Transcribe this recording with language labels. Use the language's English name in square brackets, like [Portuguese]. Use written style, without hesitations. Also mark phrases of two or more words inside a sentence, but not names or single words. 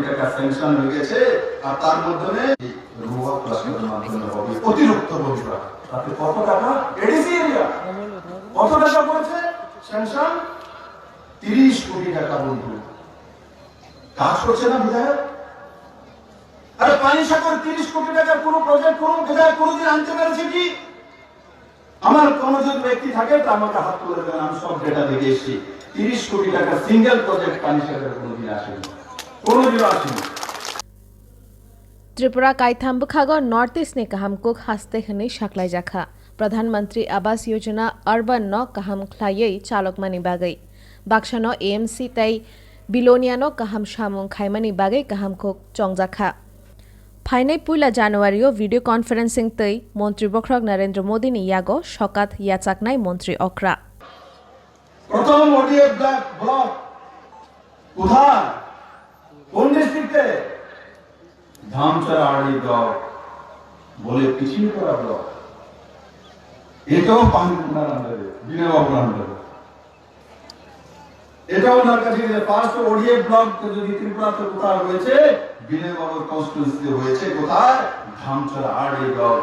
[Bangla] টাকা স্যাংশন হয়ে গেছে আর তার মাধ্যমে রোয়া ক্লাস্টারের মাধ্যমে হবে অতিরিক্ত বন্ধুরা তাতে কত টাকা এডিসি এরিয়া কত টাকা পড়েছে স্যাংশন 30 কোটি টাকা বন্ধু কাজ করছে না বিধায়ক আরে পানিসাগর 30 কোটি টাকা পুরো প্রজেক্ট পুরো বিধায়ক কোনোদিন আনতে পেরেছে কি আমার কোন যদি ব্যক্তি থাকে তা আমাকে হাত তুলে দেবেন আমি সব ডেটা দেখে এসেছি 30 কোটি টাকা সিঙ্গেল প্রজেক্ট পানিসাগরে কোনোদিন আসেনি [Kok Borok] त्रिपुरा काइथाम्बखाग नॉर्थ ईस्ट ने कहम कुक हास्ते हने शाकलाई जाखा प्रधानमंत्री आवास योजना अर्बन न कहम खलायै चालकमानि बागै बाक्सा न एएमसी तै बिलोनिया न कहम सामुं खाइमानि बागै कहम कुक चंगजाखा फाइनै पुला जानुवारियो [English] video conferencing [Kok Borok] तै मंत्री बख्रक नरेंद्र मोदी नि यागो सकात याचाकनाय मंत्री अक्रा [Bangla] প্রথম ওডিএফ ব্লক কোথায় কোন ডিস্ট্রিক্টে ধামচরা আরডি ব্লক বলে পিছিয়ে পড়া ব্লক এটাও পানিপুনার আন্ডারে বিনয়বাবুর আন্ডারে এটাও ওনার কাছে ফার্স্ট ওডিএফ ব্লক যদি ত্রিপুরাতে কোথাও হয়েছে বিনয়বাবুর কনস্টিটিউন্সিতে হয়েছে কোথায় ধামচড়া আড়ে ব্লক।